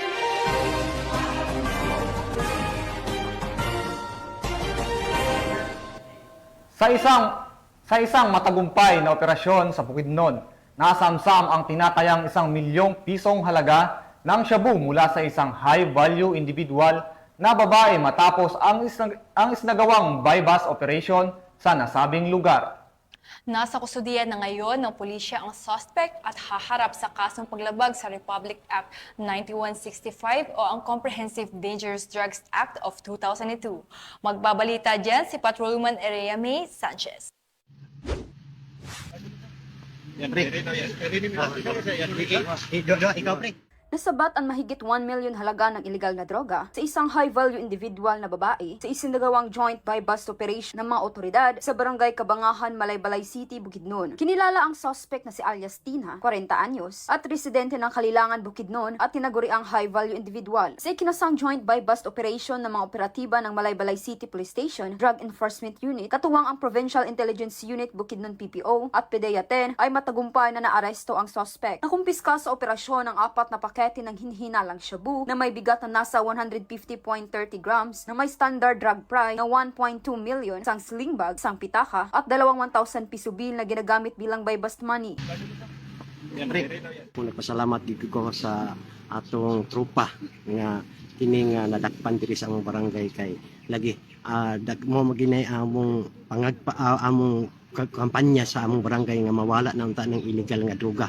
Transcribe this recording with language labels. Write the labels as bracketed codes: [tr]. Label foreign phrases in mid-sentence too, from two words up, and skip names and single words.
[tl] Sa isang matagumpay na operasyon sa Bukidnon, nasamsam ang tinatayang 1 milyong pisong halaga ng shabu mula sa isang [en] high-value individual [tl] na babae matapos ang isinagawang [en] buy-bust operation [tl] sa nasabing lugar. Nasa kustudiya na ngayon ng pulisya ang suspect at haharap sa kasong paglabag sa Republic Act 9165 o ang Comprehensive Dangerous Drugs Act of 2002. Magbabalita dyan si Patrolman Erea May Sanchez. Nasabat ang mahigit 1 million halaga ng illegal na droga sa isang [en] high-value individual [tl] na babae sa isinagawang [en] joint buy-bust operation [tl] ng mga otoridad sa Barangay Kabangahan, Malaybalay City, Bukidnon. Kinilala ang suspect na si alias Tina, 40 anyos, at residente ng Kalilangan, Bukidnon at tinaguri ang [en] high-value individual. [tl] Sa ikinasang [en] joint buy-bust operation [tl] ng mga operatiba ng Malaybalay City Police Station, Drug Enforcement Unit, katuwang ang Provincial Intelligence Unit, Bukidnon PPO at PDEA 10 ay matagumpay na naaresto ang suspect. Nakumpiska sa operasyon ang 4 na pakete ng hinhinalang shabu na may bigat na nasa 150.30 grams na may [en] standard drug price [tl] na 1.2 million, isang [en] sling bag, [tl] isang pitaka at 1,000 piso bill na ginagamit bilang [en] buy-bust money. [ceb] Nagpasalamat dito ko sa atong trupa nga kini nga nadakpan diri sa among barangay kay lagi mo maginay among among kampanya sa among barangay nga mawala na unta ng illegal nga droga.